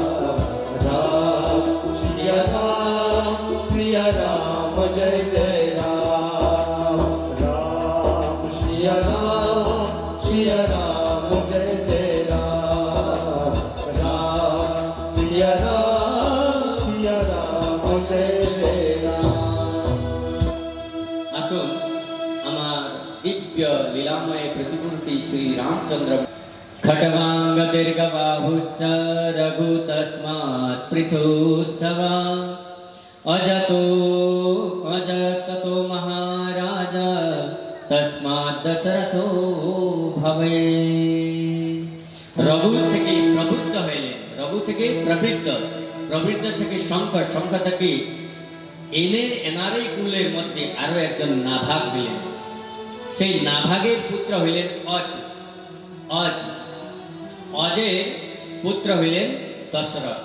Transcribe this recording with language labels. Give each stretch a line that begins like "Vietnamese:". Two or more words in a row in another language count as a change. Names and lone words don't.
Hindi: राम सिया राम जय जय राम। राम सिया राम जय जय राम। राम सिया राम जय जय राम।
Bangla: আসুন আমার দিব্য লীলাময় প্রতিমূর্তি শ্রী রামচন্দ্র।
Sanskrit: खट्वांग दीर्घबाहुश्च रघु तस्मात् पृथुस्तव। अजतो अजस्ततो महाराज तस्मात् दशरथो भवे।
Bangla: রঘু থেকে প্রবৃদ্ধ হইলেন, রঘু থেকে প্রবৃদ্ধ থেকে শঙ্খ, শঙ্খ থেকে এনারই কুলের মধ্যে আরো একজন নাভাগ হইলেন। সেই নাভাগের পুত্র হইলেন অজের পুত্র হইলেন দশরথ।